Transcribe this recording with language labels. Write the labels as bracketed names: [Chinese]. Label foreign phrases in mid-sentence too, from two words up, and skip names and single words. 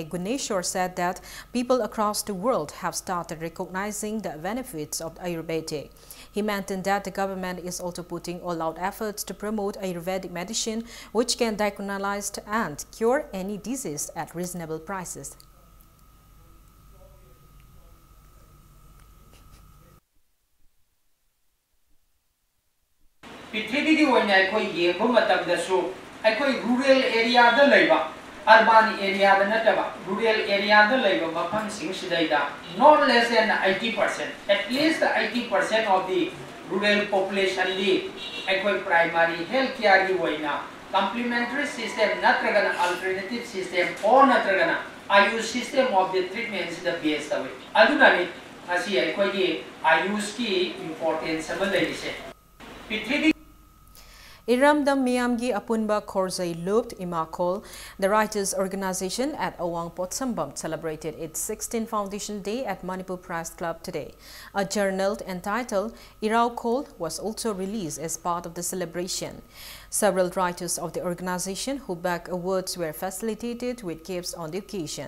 [English] Guneshwar, said that people across the world have started recognizing the benefits of Ayurvedic. He maintained that the government is also putting all-out efforts to promote Ayurvedic medicine, which can diagnose and cure any disease at reasonable prices. [Manipuri] Pithibigi oina aikoi yengbo matamdasu aikoi [English] rural area [Manipuri] da leiba [English] urban area [Manipuri] da nataba [English] rural area [Manipuri] da leiba mafam sing sidaida [English] not less than 80%, at least 80% of the rural population [Manipuri] li aikoi [English] primary health care [Manipuri] gi oina [English] complementary system [Manipuri] natragana [English] alternative system [Manipuri] or natragana [English] Ayush system of the treatment is the best away [Manipuri] adunani asi aikoi gi Ayush ki importance ama leise Pithibigi [English] Iramdam Miyamgi Apunba Khorzai Lupt Imakol, the writers' organization at Awang Potsambam, celebrated its 16th Foundation Day at Manipur Press Club today. A journal entitled Irao Kol was also released as part of the celebration. Several writers of the organization who bagged awards were facilitated with gifts on the occasion.